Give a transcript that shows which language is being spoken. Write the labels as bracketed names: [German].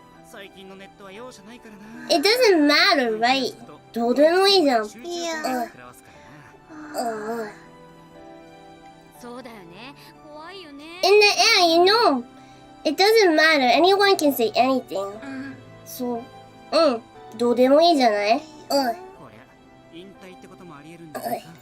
[Japanese] 最近のネットは容赦ないからな。 [English] It doesn't matter, right? [Japanese] どうでもいいじゃん。集中力を食らわすからな。そうだよね。怖いよね。 [English] In the end, you know, it doesn't matter. Anyone can say anything. [Japanese] So, どうでもいいじゃない？こりゃ引退ってこともありえるんじゃないか。